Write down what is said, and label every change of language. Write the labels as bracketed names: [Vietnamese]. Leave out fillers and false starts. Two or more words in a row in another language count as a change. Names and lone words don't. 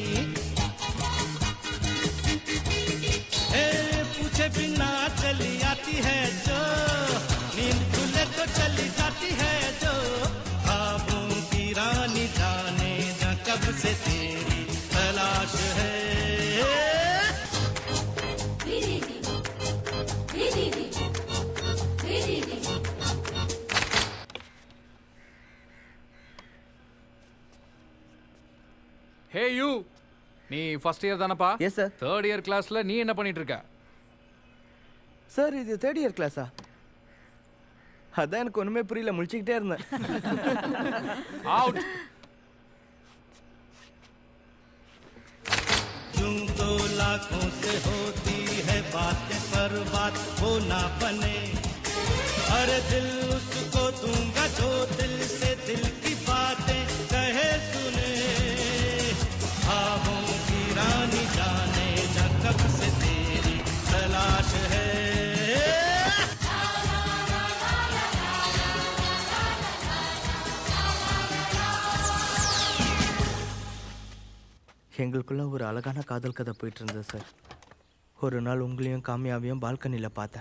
[Hindi] पूछे बिना चली आती है जो, नींद खुले तो चली जाती है जो. ख्वाबों की रानी जाने जा कब से तेरी तलाश है. [English] hey you, [Tamil] நீ [English] first year [Tamil] தானப்பா? [English] yes sir. 3rd year class [Tamil] நீ என்ன பண்ணிட்டு இருக்க? சார், இது [English] 3rd year class? [Tamil] அதான் எனக்கு ஒன்றுமே புரியல, முழிச்சுக்கிட்டே இருந்தேன். அவுட். [Hindi] यूं तो लाखों से होती है बातें पर बात हो ना बने. अरे दिल उसको दूंगा जो दिल से दिल की बातें कहे सुने. ख्वाबों की रानी जाने जा कब से तेरी तलाश है. [Tamil] எங்களுக்குள்ள ஒரு அழகான காதல் கதை போயிட்டு இருந்தது சார். ஒரு நாள் உங்களையும் காமியாவையும் பால்கனியில் பார்த்தேன்.